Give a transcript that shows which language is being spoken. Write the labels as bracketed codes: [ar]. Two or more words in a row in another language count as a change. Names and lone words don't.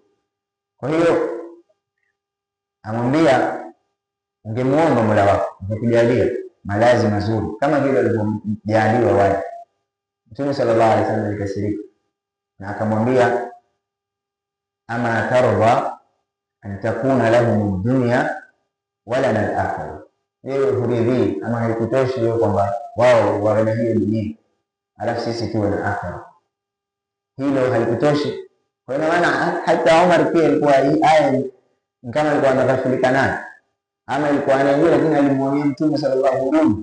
[sw] Kwa hiyo amwambia ungemwomba Mola wako akakujalia malazi mazuri kama vile walivyojaliwa wale. Mtume [ar] صلى الله عليه وسلم [sw] alikasirika na akamwambia, [ar] أما ترضى أن تكون لهم الدنيا ولنا الآخرة, [sw] wewe huridhii ama haikutoshi wewe kwamba wao wawe na hiyo dunia alafu sisi tuwe na akhirah? Hilo halikutoshi? Kwa maana hata Umar pia ilikuwa hii aya kama alikuwa anaghafilika nayo ama ilikuwa anajua, lakini alimuonea Mtume [ar] صلى الله عليه وسلم.